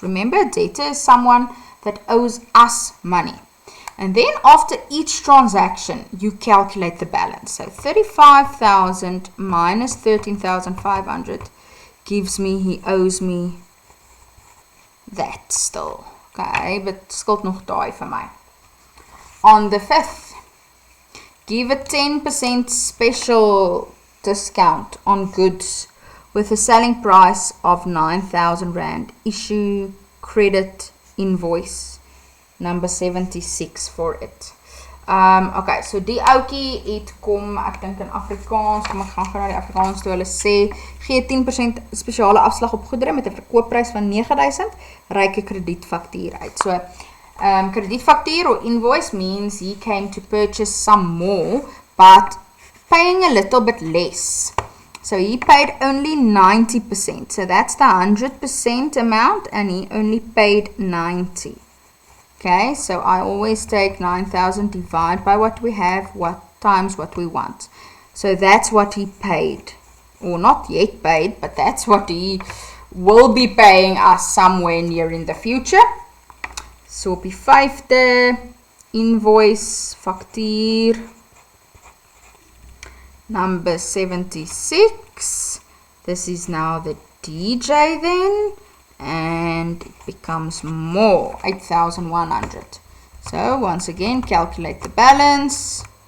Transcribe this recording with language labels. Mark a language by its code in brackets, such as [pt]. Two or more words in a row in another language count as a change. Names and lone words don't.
[en] Remember, debtor is someone that owes us money. And then after each transaction, you calculate the balance. So 35,000 minus 13,500 gives me, he owes me that still. Okay, but [af] skuld nog daai vir my. [en] On the 5th, give a 10% special discount on goods with a selling price of 9,000 Rand. Issue credit invoice number 76 for it. Okay, so [af] die oukie het kom, ek dink in Afrikaans, kom ek gaan na die Afrikaans toe, hulle sê, gee 10% spesiale afslag op goedere met 'n verkoopprys van 9,000, reik 'n kredietfaktuur uit. [en] So, kredietfaktuur or invoice means he came to purchase some more, but paying a little bit less. So he paid only 90%, so that's the 100% amount, and he only paid 90. Okay, so I always take 9,000 divide by what we have, times what we want. So that's what he paid. Or not yet paid, but that's what he will be paying us somewhere near in the future. [af] So op die 5de, [en] invoice, factuur, number 76. This is now the DJ then. And it becomes more, 8,100. So once again, calculate the balance.